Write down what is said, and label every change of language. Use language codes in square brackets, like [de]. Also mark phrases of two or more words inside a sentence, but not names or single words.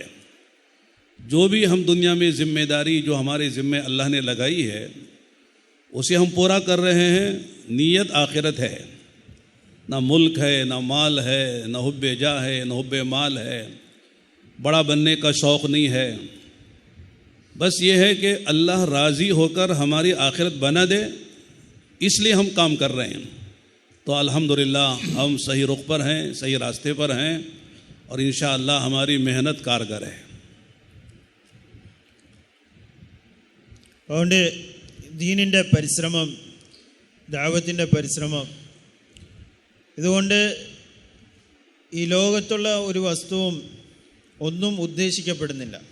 [ur] جو بھی ہم دنیا میں ذمہ داری جو ہمارے ذمے اللہ نے لگائی ہے اسے ہم پورا کر رہے ہیں، نیت آخرت ہے، نہ ملک ہے، نہ مال ہے، نہ حب جاہ ہے، نہ حب مال ہے، بڑا بننے کا شوق نہیں ہے۔ بس یہ ہے کہ اللہ راضی ہو کر ہماری آخرت بنا دے، اس لیے ہم کام کر رہے ہیں۔ تو الحمدللہ ہم صحیح رخ پر ہیں، صحیح راستے پر ہیں، اور انشاءاللہ ہماری محنت کارگر ہے۔ [ml] അതുകൊണ്ട് ദീനിൻ്റെ പരിശ്രമം, ദഅവത്തിൻ്റെ പരിശ്രമം, ഇതുകൊണ്ട് ഈ ലോകത്തുള്ള ഒരു വസ്തുവും ഒന്നും ഉദ്ദേശിക്കപ്പെടുന്നില്ല.